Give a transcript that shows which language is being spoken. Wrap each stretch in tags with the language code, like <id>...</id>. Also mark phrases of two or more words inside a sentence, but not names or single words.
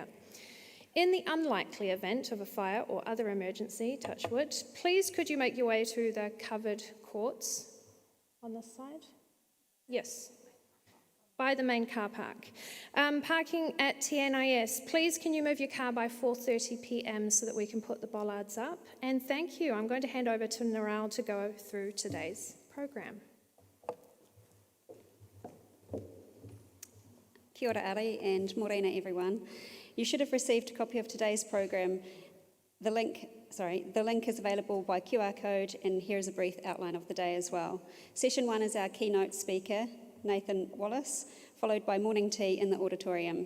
<en>In the unlikely event of a fire or other emergency, touch wood, please could you make your way to the covered courts on this side? Yes, by the main car park. Parking at TNIS, please can you move your car by 4:30 p.m. so that we can put the bollards up? And thank you. I'm going to hand over to Narelle to go through today's program.</en> <mi>Kia ora</mi> <en>Ari and morena everyone. You should have received a copy of today's program. The link is available by QR code, and here is a brief outline of the day as well. Session 1 is our keynote speaker, Nathan Wallace, followed by morning tea in the auditorium.</en>